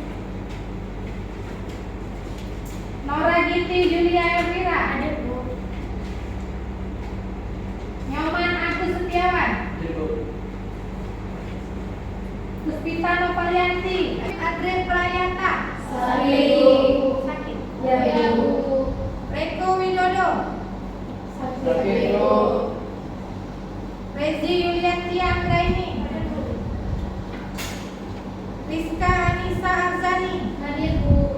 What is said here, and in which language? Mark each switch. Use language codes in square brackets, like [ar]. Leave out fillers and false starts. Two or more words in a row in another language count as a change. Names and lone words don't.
[id] Nora Giti Julia Elvira, Hadir, Bu. Nyoman Agus Setiawan, Hadir, Bu. Puspita Novalianti, Adren Prayata, Sakit. Ya, Bu. Reko Widodo, Hadir, Bu. Rezi Yulianti Anggraini, Hadir, Bu. Rizka Anissa Arzani, Hadir, Bu.